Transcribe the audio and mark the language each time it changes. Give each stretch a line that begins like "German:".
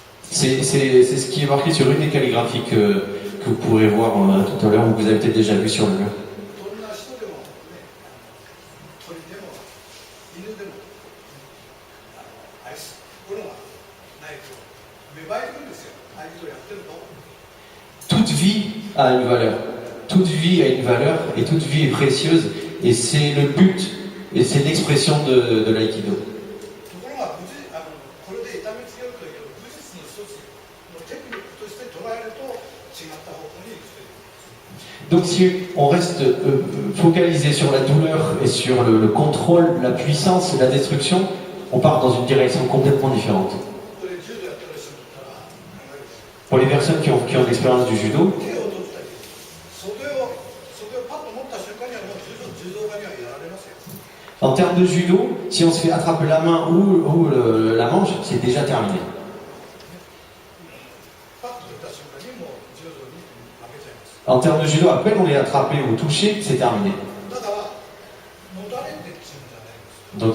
French: C'est ce qui est marqué sur une des calligraphies que vous pourrez voir tout à l'heure, ou que vous avez peut-être déjà vu sur le mur.
Japanese: どんな人でもね、鳥でも犬でも愛するものがないと芽生えてくるんですよ。ああいうことをやってると。
French: Toute vie a une valeur. Toute vie a une valeur et toute vie est précieuse. Et c'est le but et c'est l'expression de l'aïkido.
Japanese: ところがこれで痛めつけるという武術の一つのテクニックとして捉えると違った方向に行くという。
French: Donc si on reste focalisé sur la douleur et sur le contrôle, la puissance et la destruction, on part dans une direction complètement différente.
Japanese: これ柔道やってる人だったら考える。
French: Pour les personnes qui ont l'expérience du judo,
Japanese: 手を取ったり袖をパッと持った瞬間にはもう柔道家にはやられますよ。
French: en termes de judo, si on se fait attraper la main ou la manche, c'est déjà terminé.
Japanese: パッと取った瞬間にもう柔道に負けちゃいます。
French: En termes de judo, à peine on est attrapé ou touché, c'est terminé.
Japanese: だから持たれてっていうんじゃないんです。